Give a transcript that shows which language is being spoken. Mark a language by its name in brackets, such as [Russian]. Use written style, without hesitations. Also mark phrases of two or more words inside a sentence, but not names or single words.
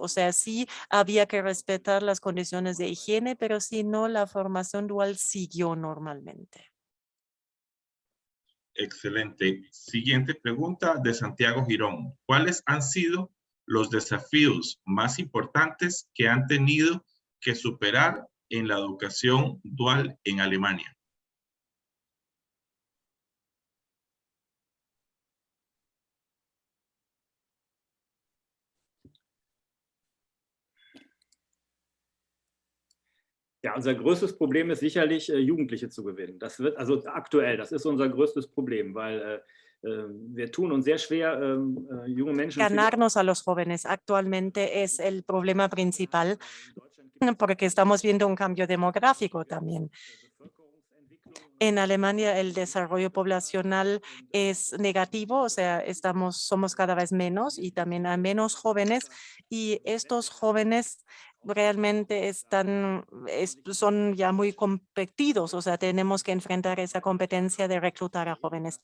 [Spanish] O sea, sí había que respetar las condiciones de higiene, pero si no, la formación dual siguió normalmente. Excelente. Siguiente pregunta de Santiago Girón. ¿Cuáles han sido los desafíos más importantes que han tenido que superar en la educación dual en Alemania? [German] Ja, unser größtes Problem ist sicherlich, Jugendliche zu gewinnen. Das wird also aktuell, das ist unser größtes Problem, weil wir tun uns sehr schwer, junge Menschen. [Spanish] Ganarnos a los jóvenes actualmente es el problema principal porque estamos viendo un cambio demográfico también. En Alemania el desarrollo poblacional es negativo, o sea, somos cada vez menos y también hay menos jóvenes y estos jóvenes realmente son ya muy competidos, o sea, tenemos que enfrentar esa competencia de reclutar a jóvenes.